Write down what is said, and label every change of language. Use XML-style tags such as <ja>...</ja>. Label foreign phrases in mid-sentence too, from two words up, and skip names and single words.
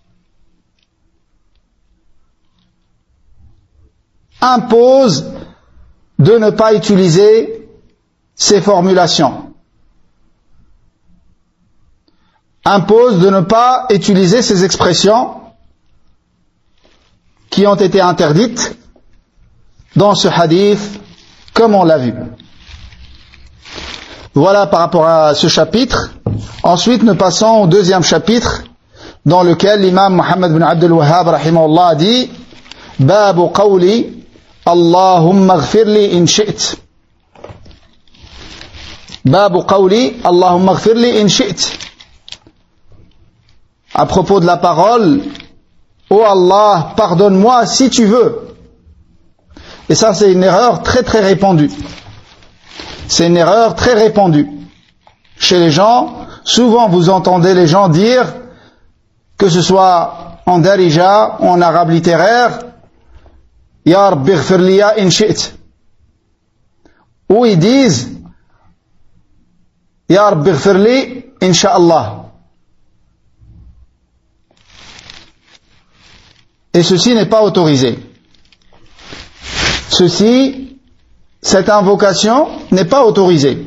<fr>impose de ne pas utiliser ces formulations, impose de ne pas utiliser ces expressions qui ont été interdites dans ce hadith, comme on l'a vu. Voilà par rapport à ce chapitre. Ensuite, nous passons au deuxième chapitre, dans lequel l'imam Muhammad bin Abdul Wahhab rahimahullah a dit «</fr> <ar>باب قول اللهم اغفر لي إن شئت » باب قول اللهم اغفر لي إن شئت.</ar> <fr>À propos de la parole « Oh Allah, pardonne-moi si tu veux ». Et ça, c'est une erreur très très répandue. C'est une erreur très répandue chez les gens. Souvent, vous entendez les gens dire, que ce soit en darija ou en arabe littéraire, «</fr> <ar>يا ربي اغفر ليا إن شئت</ar> <fr>» ou ils disent «</fr> <ar>يا ربي اغفر لي إن شاء الله ».</ar> <fr>Et ceci n'est pas autorisé. Cette invocation n'est pas autorisée.</fr>